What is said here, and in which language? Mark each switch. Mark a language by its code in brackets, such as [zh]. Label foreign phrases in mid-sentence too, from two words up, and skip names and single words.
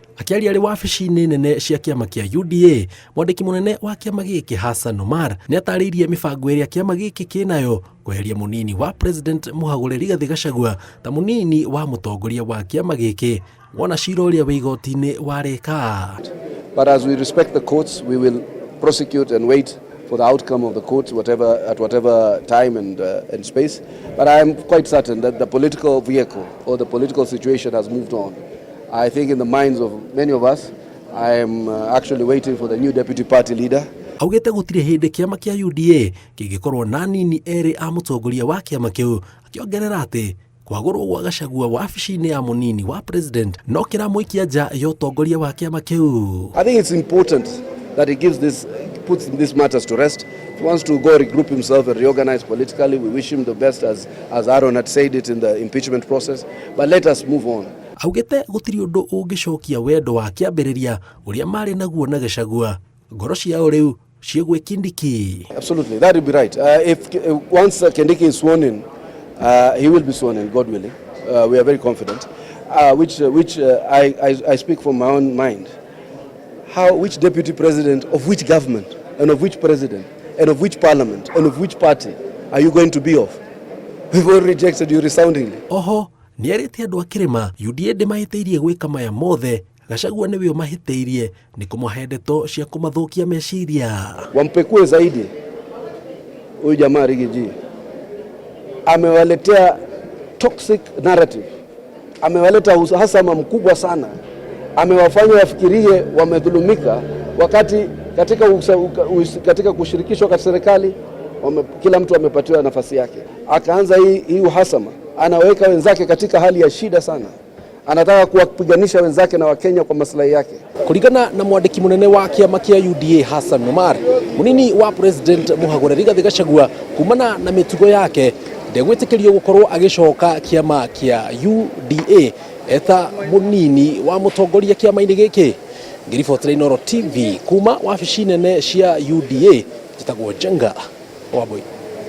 [ki] Akiaria ari wabici-inĩ nene cia kiama kia UDA, mwandiki munene wa kiama giki Hassan Omar ni atariirie mibango iria kiama giki kinayo kweheria munini wa president Mũhagũri Gachagua ta munini wa mutongoria wa kiama giki wona cira uria wi igoti-inĩ warĩka. [en] But as we respect the courts, we will prosecute and wait for the outcome of the court, at whatever time and space. But I am quite certain that the political vehicle or the political situation has moved on. I think in the minds of many of us, I am actually waiting for the new deputy party leader. [ki] Augete gutire hindi kiama kia UDA kingikorwo na nini eri a mutongoria wa kiama kiu, akiongerera ati kwagũrwo gwa Gachagua wabici-inĩ ya munini wa president no kiramuikia nja ya utongoria wa kiama kiu. [en] I think it's important that he puts these matters to rest. If he wants to go regroup himself and reorganize politically, we wish him the best, as Aaron had said it in the impeachment process. But let us move on. [ki] Augete gutiri undu ungicokia wendo wa kiambiriria uria mari naguo na Gachagua, ngoro ciao riu ciegwe Kindiki. [en] Absolutely, that would be right. Once Kindiki is sworn in, he will be sworn in, God willing. We are very confident. I speak from my own mind. Which deputy president of which government and of which president and of which parliament and of which party are you going to be of? We've all rejected you resoundingly. [ki] Oho, ni arite andu akirima UDA ndimahiteirie gwika maya mothe. Gachagua niwe umahiteirie ni kumuhe ndeto cia kumathukia meciria. [sw] Wampekue zaidi huyu jamaa Rigiji. Amewaletea [en] toxic narrative. [sw] Amewaleta uhasama mkubwa sana. Amewafanya wafikirie wamedhulumika, wakati katika kushirikishwa katika serikali kila mtu amepatiwa nafasi yake. Akaanza hii uhasama, anaweka wenzake katika hali ya shida sana. Anataka kuwapiganisha wenzake na Wakenya kwa maslahi yake. [ki] Kulingana na mwandiki munene wa kiama kia UDA Hassan Omar, munini wa president Mũhagũri Gachagua kumana na mitugo yake ndegwitikirio gukorwo agicoka kiama kia UDA eta munini wa mutongoria kiama-inĩ giki. Ngiribotera Inooro TV kuma wabici nene cia UDA, njitagwo Jenga Wambui.